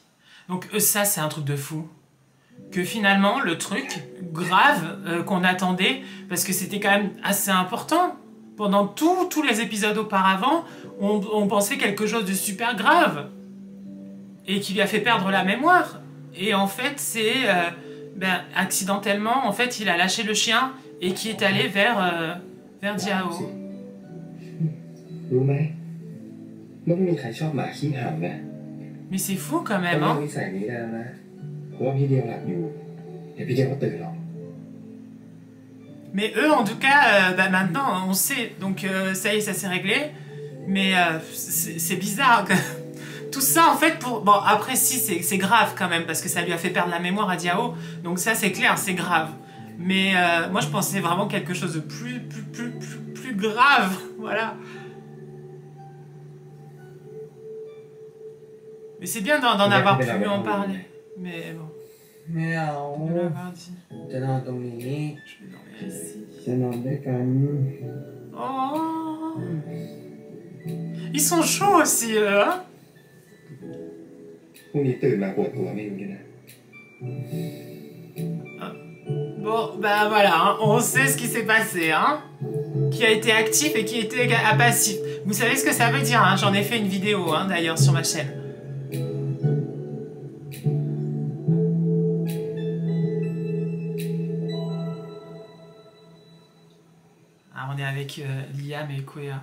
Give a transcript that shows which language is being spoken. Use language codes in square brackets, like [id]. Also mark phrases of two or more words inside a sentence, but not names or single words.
[fr] Donc ça, c'est un truc de fou. Que finalement, le truc grave qu'on attendait, parce que c'était quand même assez important, pendant tous les épisodes auparavant, on pensait quelque chose de super grave, et qui lui a fait perdre la mémoire. Et en fait, c'est accidentellement, en fait, il a lâché le chien, et qui est allé vers Diao. [th] รู้ไหมไม่มีใครชอบหมาขี้ห่ำนะ [fr] Mais c'est fou quand [th] ต้อ [fr] même, [th] งเลิก [fr] hein. [th] นิสัยนี้ได้แล้วนะเพราะว่าพี่เดียวหลับอยู่เดี๋ยวพี่เดียวก็ตื่นหรอก [fr] Mais eux, en tout cas, maintenant, on sait. Donc, ça y est, ça s'est réglé. Mais c'est bizarre. Tout ça, en fait, pour... Bon, après, si, c'est grave quand même, parce que ça lui a fait perdre la mémoire à Diao. Donc ça, c'est clair, c'est grave. Mais moi, je pensais vraiment quelque chose de plus grave. Voilà. Mais c'est bien d'en avoir pu en parler. Mais bon. [th] ไม่เอา [fr] De l'avoir dit. [th] จะนอนตรงนี้ [fr] Je vais dormir ici. [th] จะนอนด้วยกัน [fr] Oh. Ils sont chauds aussi, eux, hein. [th] พรุ่งนี้ตื่นมาปวดตัวไม่รู้ด้วยนะ [fr] Bon, bah voilà, hein, on sait ce qui s'est passé, hein. Qui a été actif et qui était passif. Vous savez ce que ça veut dire, hein. J'en ai fait une vidéo, hein, d'ailleurs, sur ma chaîne. Alors, on est avec Liam et Koya.